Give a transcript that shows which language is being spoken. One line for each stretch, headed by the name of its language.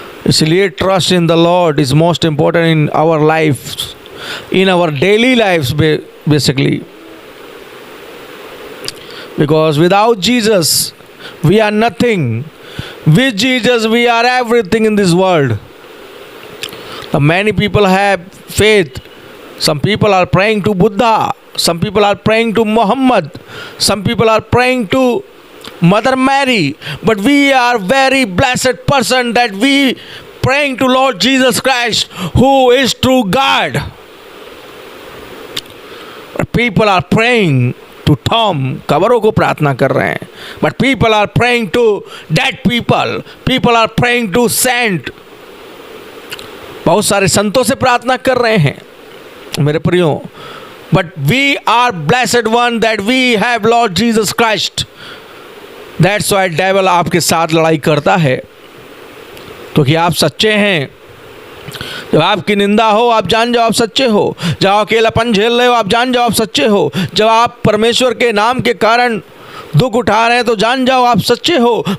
English: इसलिए trust in the Lord is most important in our life, in our daily lifes basically, because without Jesus we are nothing, with Jesus we are everything in this world. Many people have faith. Some people are praying to Buddha, some people are praying to Muhammad, some people are praying to Mother Mary, but we are very blessed person that we praying to Lord Jesus Christ, who is true God. People are praying to Tom,
Hindi: कबरों को प्रार्थना कर रहे हैं,
English: but people are praying to dead people are praying to saint,
Hindi: बहुत सारे संतों से प्रार्थना कर रहे हैं मेरे प्रियो,
English: but we are blessed one that we have Lord Jesus Christ. That's why
Hindi: devil आपके साथ लड़ाई करता है, क्योंकि आप सच्चे हैं। जब आपकी निंदा हो आप जान जाओ आप सच्चे हो, जब अकेलापन झेल रहे हो आप जान जाओ आप सच्चे हो, जब आप परमेश्वर के नाम के कारण दुख उठा रहे हैं तो जान जाओ आप सच्चे हो।